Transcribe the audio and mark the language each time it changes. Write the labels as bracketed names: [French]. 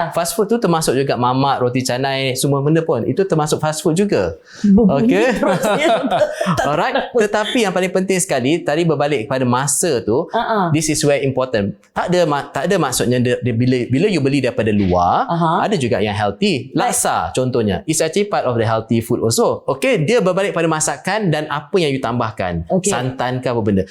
[Malay] Fast food tu termasuk juga mamak, roti canai, semua benda pun itu termasuk fast food juga. Okay. Alright. Tetapi yang paling penting sekali tadi berbalik kepada masa tu, [English] this is very important. [Malay] Tak ada maksudnya bila you beli daripada luar, ada juga yang healthy. [English] Laksa contohnya, it's actually part of the healthy food also. [Malay] Okay, dia berbalik pada masakan dan apa yang you tambahkan, santan ke apa benda.